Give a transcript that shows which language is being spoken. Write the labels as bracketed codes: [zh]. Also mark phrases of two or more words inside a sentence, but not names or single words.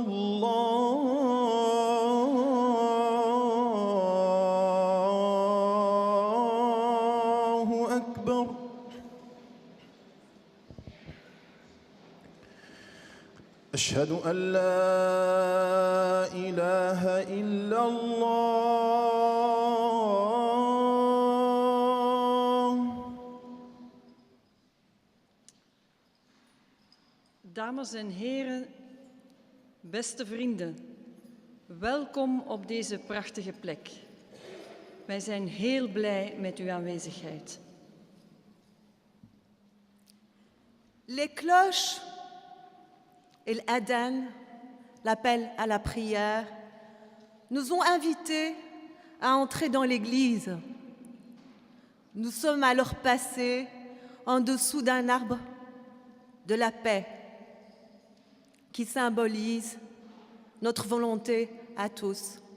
[ar] الله أكبر أشهد أن لا إله إلا الله. [nl] Dames en heren, beste vrienden, welkom op deze prachtige plek. Wij zijn heel blij met uw aanwezigheid. [fr] Les cloches et l'adhan, l'appel à la prière, nous ont invités à entrer dans l'église. Nous sommes alors passés en dessous d'un arbre de la paix qui symbolise notre volonté à tous.